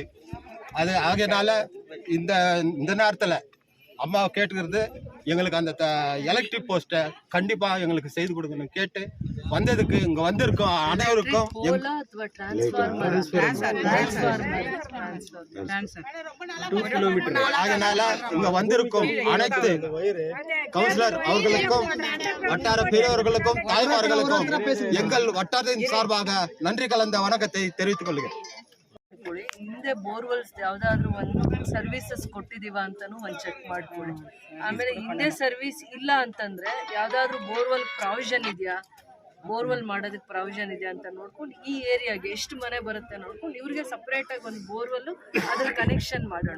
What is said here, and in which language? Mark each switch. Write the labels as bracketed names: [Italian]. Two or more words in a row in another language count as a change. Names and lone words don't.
[Tamil] அது ஆகையினால இந்த நேரத்தில் அம்மா கேட்டுக்கிறது, எங்களுக்கு அந்த எலக்ட்ரிக் போஸ்ட்டை கண்டிப்பாக எங்களுக்கு செய்து கொடுக்கணும் கேட்டு வந்ததுக்கு இங்கே வந்திருக்கோம் அனைவருக்கும் அதனால இங்கே வந்திருக்கும் அனைத்து கவுன்சிலர் அவர்களுக்கும் வட்டார பெரியவர்களுக்கும் தாய்மார்களுக்கும் எங்கள் வட்டாரத்தின் சார்பாக நன்றி கலந்த வணக்கத்தை தெரிவித்துக் கொள்கிறேன். [Kannada] ಹಿಂದೆ ಬೋರ್ವೆಲ್ಸ್ ಯಾವ್ದಾದ್ರು ಒಂದು ಸರ್ವಿಸಸ್ ಕೊಟ್ಟಿದೀವ ಅಂತಾನು ಒಂದು ಚೆಕ್ ಮಾಡ್ಕೊಳ್ಳಿ. ಆಮೇಲೆ ಹಿಂದೆ ಸರ್ವಿಸ್ ಇಲ್ಲ ಅಂತಂದ್ರೆ ಯಾವ್ದಾದ್ರು ಬೋರ್ವೆಲ್ ಪ್ರಾವಿಷನ್ ಇದೆಯಾ, ಬೋರ್ವೆಲ್ ಮಾಡೋದಕ್ಕೆ ಪ್ರಾವಿಷನ್ ಇದೆಯಾ ಅಂತ ನೋಡ್ಕೊಂಡು ಈ ಏರಿಯಾಗೆ ಎಷ್ಟು ಮನೆ ಬರುತ್ತೆ ನೋಡ್ಕೊಂಡು ಇವ್ರಿಗೆ ಸಪ್ರೇಟಾಗಿ ಒಂದು ಬೋರ್ವೆಲ್ಲು ಅದ್ರ ಕನೆಕ್ಷನ್ ಮಾಡೋಣ.